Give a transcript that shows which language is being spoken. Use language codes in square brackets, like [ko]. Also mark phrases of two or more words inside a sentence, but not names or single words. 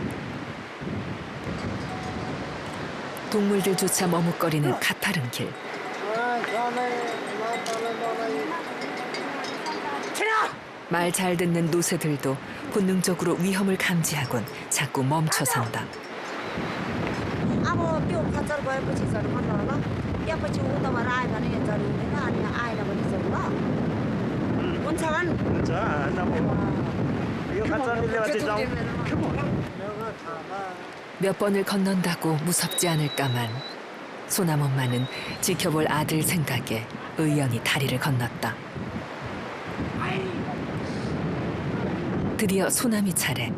[ko] 동물들조차 머뭇거리는 가파른 길. 말 잘 듣는 노새들도 본능적으로 위험을 감지하곤 자꾸 멈춰 선다. [ne] अब त्यो खच्चर गएपछि झन् भन्नु होला त्यसपछि उताबाट आयो भने झन् हुँदैन अनि आएन भने चाहिँ ल हुन्छ भने हुन्छ यो [ko] 몇 번을 건넌다고 무섭지 않을까만 소남 엄마는 지켜볼 아들 생각에 의연히 다리를 건넜다. 드디어 소남이 차례.